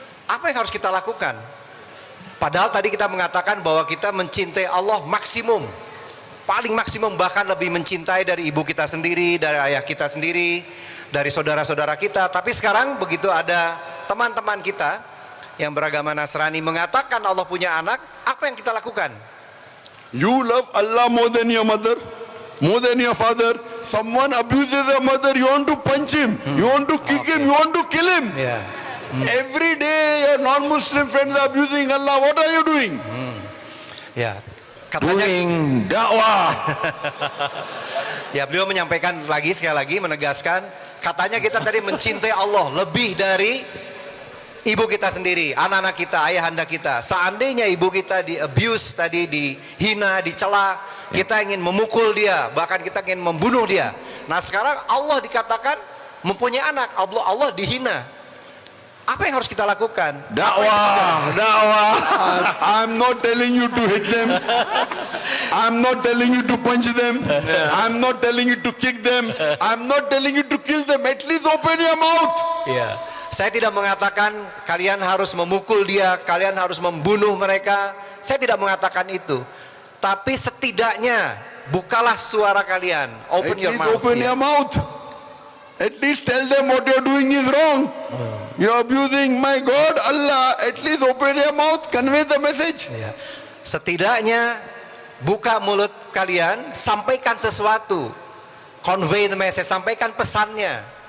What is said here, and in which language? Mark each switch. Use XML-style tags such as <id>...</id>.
<id>Apa yang harus kita lakukan? Padahal tadi kita mengatakan bahwa kita mencintai Allah maksimum, paling maksimum, bahkan lebih mencintai dari ibu kita sendiri, dari ayah kita sendiri, dari saudara-saudara kita. Tapi sekarang begitu ada teman-teman kita yang beragama Nasrani mengatakan Allah punya anak, apa yang kita lakukan?</id> <en>You love Allah more than your mother, more than your father. Someone abuses their mother, you want to punch him, you want to kick him, you want to kill him. Ya. Every day your non-Muslim friends are abusing Allah. What are you doing?</en> <id>Ya. Katanya</id> <en>Doing dakwah.</en> <id>ya, beliau menyampaikan lagi sekali lagi menegaskan, katanya kita tadi mencintai Allah lebih dari ibu kita sendiri, anak-anak kita, ayahanda kita. Seandainya ibu kita di abuse tadi, dihina, dicela, kita ingin memukul dia, bahkan kita ingin membunuh dia. Nah sekarang Allah dikatakan mempunyai anak, Allah dihina. Apa yang harus kita lakukan? Dakwah, dakwah.</id> <en>I'm not telling you to hit them. I'm not telling you to punch them. I'm not telling you to kick them. I'm not telling you to kill them. At least open your mouth. Ya.</en> <id>Saya tidak mengatakan kalian harus memukul dia, kalian harus membunuh mereka. Saya tidak mengatakan itu. Tapi setidaknya bukalah suara kalian.</id> <en>Open At your least mouth. open your mouth. At least tell them what you're doing is wrong. You're abusing my God, Allah. At least open your mouth, convey the message.</en> <id>Ya. Setidaknya buka mulut kalian, sampaikan sesuatu.</id> <en>Convey the message,</en> <id>sampaikan pesannya.</id>